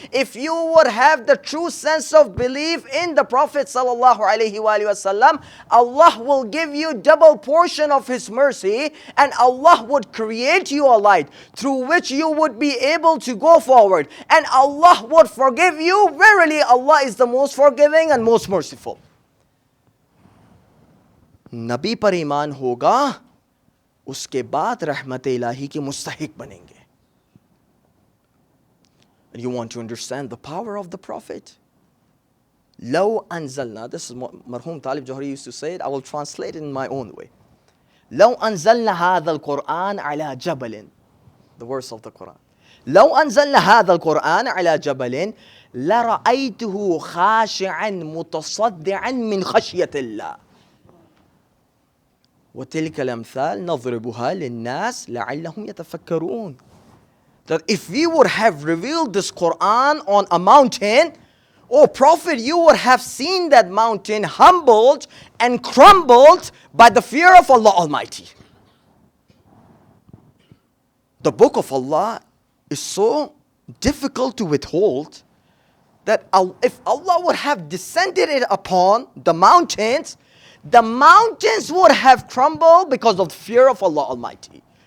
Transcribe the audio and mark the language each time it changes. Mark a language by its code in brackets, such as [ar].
[en] If you would have the true sense of belief in the Prophet sallallahu alaihi wasallam, Allah will give you double portion of His mercy, and Allah would create you a light through which you would be able to go forward, and Allah would forgive you. Verily, Allah is the most forgiving and most merciful. [hi] Nabi par iman hoga, उसके बाद रहमत इलाही के मुस्तहिक बनेंगे. [en] And you want to understand the power of the Prophet? [ar] لو أنزلنا, [en] this is what Marhum Talib Johari used to say it, I will translate it in my own way. [ar] لو أنزلنا هذا القرآن على جبل, [en] the verse of the Quran. [ar] لو أنزلنا هذا القرآن على جبل لرأيته خاشعا متصدعا من خشية الله. وتلك الأمثال نضربها للناس لعلهم يتفكرون. [en] That if we would have revealed this Quran on a mountain, oh Prophet, you would have seen that mountain humbled and crumbled by the fear of Allah Almighty. The book of Allah is so difficult to withhold that if Allah would have descended it upon the mountains would have crumbled because of the fear of Allah Almighty.